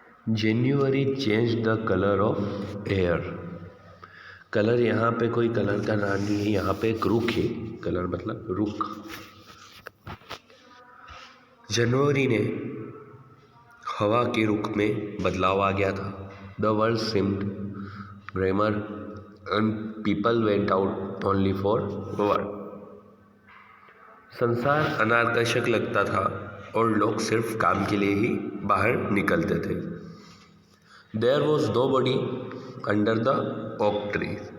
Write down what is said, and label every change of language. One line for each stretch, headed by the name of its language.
English: January changed the color of air.
Hindi: Colour यहाँ पे कोई कलर का नाम नहीं है, यहाँ पे एक रुख है। कलर मतलब रुख। जनवरी ने हवा के रुख में बदलाव आ गया था।
English: The world seemed grimmer and people went out only for work.
Hindi: संसार अनाकर्षक लगता था और लोग सिर्फ काम के लिए ही बाहर निकलते थे।
English: There was nobody under the oak tree.